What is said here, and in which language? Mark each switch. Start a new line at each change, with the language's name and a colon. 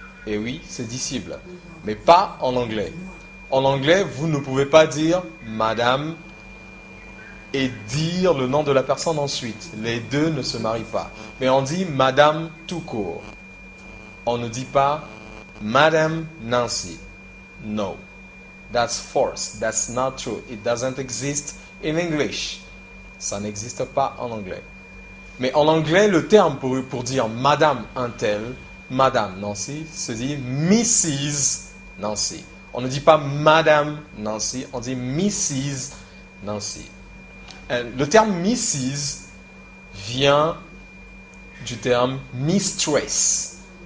French: Et oui, c'est dissible, mais pas en anglais. En anglais, vous ne pouvez pas dire Madame et dire le nom de la personne ensuite. Les deux ne se marient pas. Mais on dit Madame tout court. On ne dit pas Madame Nancy.
English: No. That's false. That's not true. It doesn't exist in English.
French: Ça n'existe pas en anglais. Mais en anglais, le terme pour dire Madame un tel, Madame Nancy, se dit Mrs. Nancy. On ne dit pas Madame Nancy, on dit Mrs. Nancy. Le terme Mrs. vient du terme mistress.